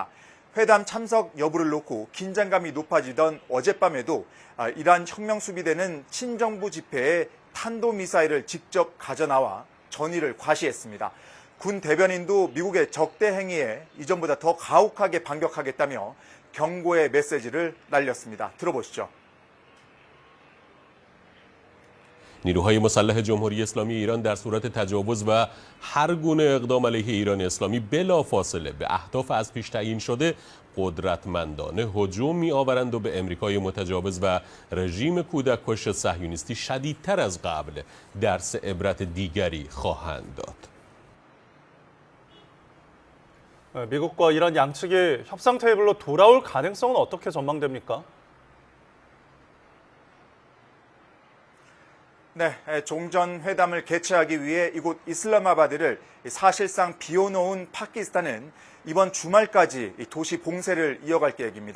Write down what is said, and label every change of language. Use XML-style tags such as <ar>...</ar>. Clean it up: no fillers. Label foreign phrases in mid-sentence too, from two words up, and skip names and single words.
<ko>회담 참석 여부를 놓고 긴장감이 높아지던 어젯밤에도 이란 혁명수비대는 친정부 집회에 탄도미사일을 직접 가져나와 전의를 과시했습니다. 군 대변인도 미국의 적대 행위에 이전보다 더 가혹하게 반격하겠다며 경고의 메시지를 날렸습니다. 들어보시죠.</ko> <fa>نیروهای مسلح جمهوری اسلامی ایران در صورت تجاوز و هر گونه اقدام علیه ایران اسلامی بلافاصله به اهداف از پیش تعیین شده قدرتمندانه هجوم می‌آورند و به امریکای متجاوز و رژیم کودککش صهیونیستی شدیدتر از قبل درس عبرت دیگری خواهند داد.</fa> <ko>미국과 이란 양측이 협상 테이블로 돌아올 가능성은 어떻게 전망됩니까? 네, 종전회담을 개최하기 위해 이곳 이슬라마바드를 사실상 비워놓은 파키스탄은 이번 주말까지 도시 봉쇄를 이어갈 계획입니다.</ko>